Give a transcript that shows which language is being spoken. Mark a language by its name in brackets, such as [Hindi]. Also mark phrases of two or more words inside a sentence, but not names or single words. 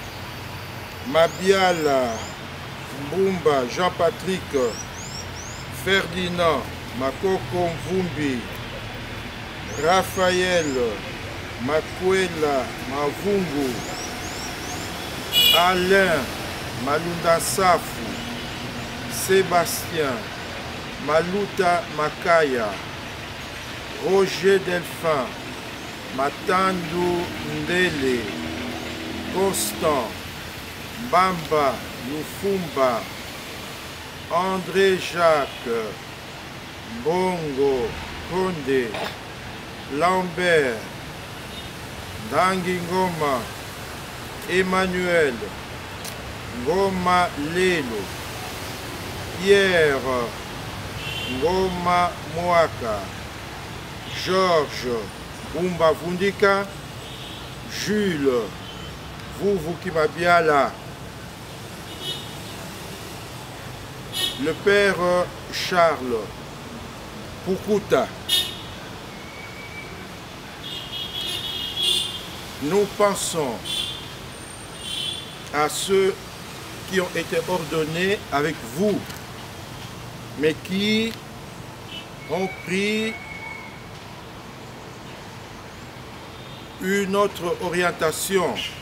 [French] Mabiala Mbumba, Jean-Patrick, Ferdinand Makoko Mvumbi, Raphaël Makwela Mavungu, Alain Malunda Safu, Sébastien Maluta Makaya, Roger Delphin, Matandu Ndele, Constant Bamba Lufumba, André Jacques, Bongo Konde, Lambert, Dangi Ngoma, Emmanuel, Ngoma Lelo, Pierre, Ngoma Moaka, Georges, Bumba Vundika, Jules, Vuvu Kimabiala, le père Charles Pukuta. Nous pensons à ceux qui ont été ordonnés avec vous, mais qui ont pris une autre orientation.